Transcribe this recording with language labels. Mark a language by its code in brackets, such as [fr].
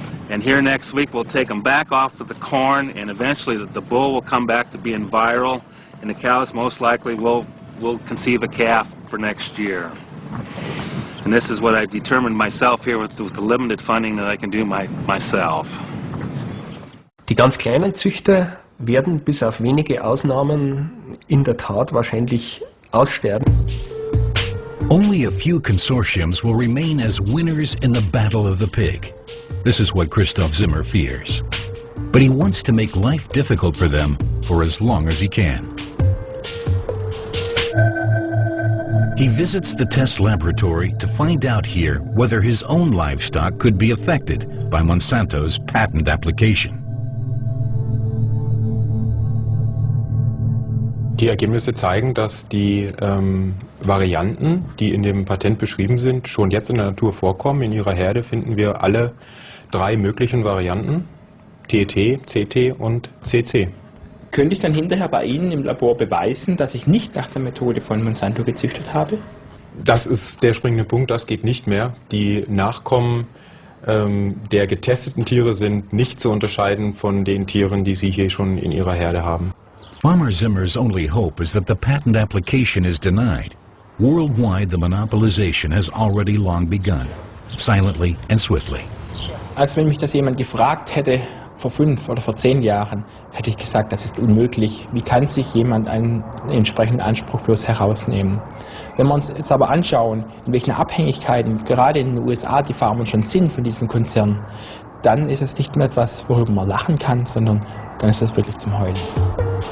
[en] And here next week we'll take them back off of the corn, and eventually the bull will come back to being viral, and the cows most likely will conceive a calf for next year. And this is what I've determined myself here with the limited funding that I can do myself. [de] Die ganz kleinen Züchter werden bis auf wenige Ausnahmen in der Tat wahrscheinlich aussterben. [en] Only a few consortiums will remain as winners in the battle of the pig. This is what Christoph Zimmer fears. But he wants to make life difficult for them for as long as he can. He visits the test laboratory to find out here whether his own livestock could be affected by Monsanto's patent application. [de] Die Ergebnisse zeigen, dass die Varianten, die in dem Patent beschrieben sind, schon jetzt in der Natur vorkommen. In ihrer Herde finden wir alle 3 möglichen Varianten, TT, CT und CC. Könnte ich dann hinterher bei Ihnen im Labor beweisen, dass ich nicht nach der Methode von Monsanto gezüchtet habe? Das ist der springende Punkt, das geht nicht mehr. Die Nachkommen der getesteten Tiere sind nicht zu unterscheiden von den Tieren, die Sie hier schon in Ihrer Herde haben. [en] Farmer Zimmer's only hope is that the patent application is denied. Worldwide, the monopolization has already long begun, silently and swiftly. [de] Als wenn mich das jemand gefragt hätte, vor 5 oder vor 10 Jahren, hätte ich gesagt, das ist unmöglich. Wie kann sich jemand einen entsprechenden Anspruch bloß herausnehmen? Wenn wir uns jetzt aber anschauen, in welchen Abhängigkeiten gerade in den USA die Farmer schon sind von diesem Konzern, dann ist es nicht mehr etwas, worüber man lachen kann, sondern dann ist das wirklich zum Heulen.